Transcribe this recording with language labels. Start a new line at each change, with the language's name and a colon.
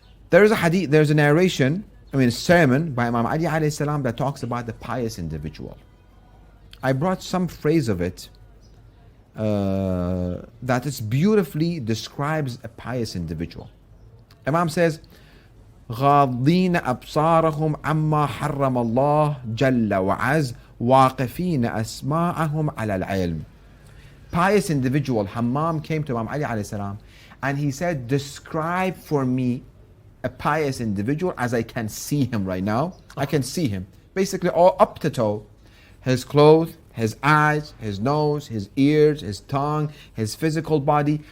English: There's a hadith, there's a narration, a sermon by Imam Ali alayhi salam that talks about the pious individual. I brought some phrase of it that is beautifully describes a pious individual. Imam says,
Arabic: غاضين أبصارهم عما حرم الله جل وعز واقفين أسماعهم على العلم.
English: Pious individual, Hammam came to Imam Ali alayhi salam and he said, describe for me a pious individual as I can see him right now. I can see him. Basically all up to toe. His clothes, his eyes, his nose, his ears, his tongue, his physical body.